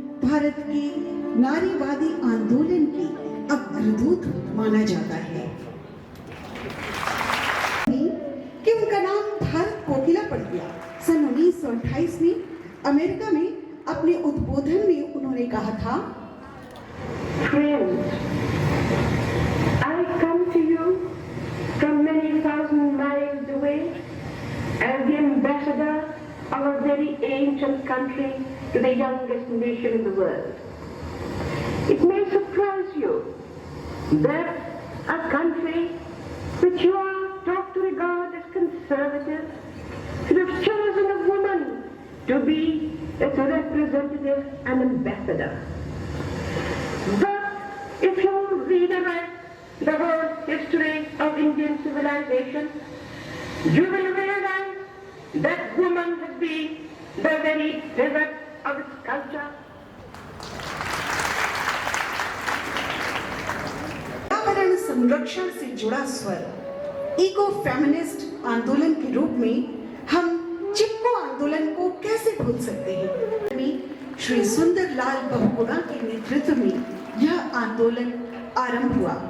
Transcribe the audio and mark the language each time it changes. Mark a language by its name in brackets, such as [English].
[Hindi] भारत के नारीवादी आंदोलन की अग्रदूत माना जाता है कि उनका नाम भारत कोकिला पड़ गया। सन 1928 में अमेरिका में अपने उद्बोधन में उन्होंने कहा था, [English] Friends, I come to you from many thousand miles away as the ambassador of a very ancient country to the youngest nation in the world. It may surprise you that a country which you are taught to regard as conservative should have chosen a woman to be its representative and ambassador. But if you read about the whole history of Indian civilization, you will realize that woman has been the very pivot of its culture. [Hindi] पर्यावरण संरक्षण से जुड़ा स्वर eco feminist आंदोलन के रूप में हम चिपको आंदोलन को कैसे भूल सकते हैं। श्री सुंदरलाल बहुगुणा के नेतृत्व में यह आंदोलन आरंभ हुआ।